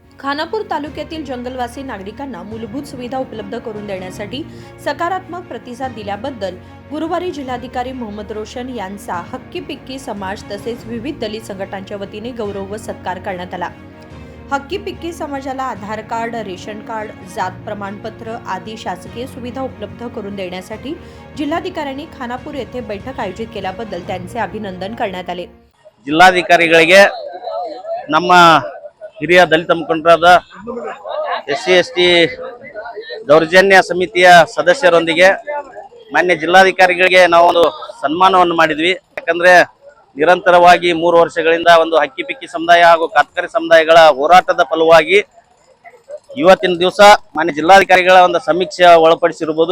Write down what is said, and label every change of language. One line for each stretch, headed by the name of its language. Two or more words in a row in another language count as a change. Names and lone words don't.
Marathi: खानापूर तालुक्यातील जंगलवासी नागरिकांना मूलभूत सुविधा उपलब्ध करून देण्यासाठी सकारात्मक प्रतिसाद दिल्याबद्दल गुरुवारी जिल्हाधिकारी मोहम्मद रोशन यांचा हक्की पिक्की समाज तसेच विविध दलित संघटनांच्या वतीने गौरव व सत्कार करण्यात आला। हक्की पिक्की समाजाला आधार कार्ड, रेशन कार्ड, जात प्रमाणपत्र आदी शासकीय सुविधा उपलब्ध करून देण्यासाठी जिल्हाधिकाऱ्यांनी खानापूर येथे बैठक आयोजित केल्याबद्दल त्यांचे अभिनंदन करण्यात आले।
Kannada: जिल्हाधिकारिಗಳಿಗೆ ನಮ್ಮ ಹಿರಿಯ ದಲಿತ ಮುಖಂಡರಾದ SC ST ದೌರ್ಜನ್ಯ ಸಮಿತಿಯ ಸದಸ್ಯರೊಂದಿಗೆ ಮಾನ್ಯ ಜಿಲ್ಲಾಧಿಕಾರಿಗಳಿಗೆ ನಾವು ಒಂದು ಸನ್ಮಾನವನ್ನು ಮಾಡಿದ್ವಿ। ಯಾಕಂದ್ರೆ ನಿರಂತರವಾಗಿ 3 ವರ್ಷಗಳಿಂದ ಒಂದು ಹಕ್ಕಿ ಪಿಕ್ಕಿ ಸಮುದಾಯ ಹಾಗೂ ಕಾತ್ಕರಿ ಸಮುದಾಯಗಳ ಹೋರಾಟದ ಫಲವಾಗಿ ಇವತ್ತಿನ ದಿವಸ ಮಾನ್ಯ ಜಿಲ್ಲಾಧಿಕಾರಿಗಳ ಒಂದು ಸಮೀಕ್ಷೆ ಒಳಪಡಿಸಿರಬಹುದು।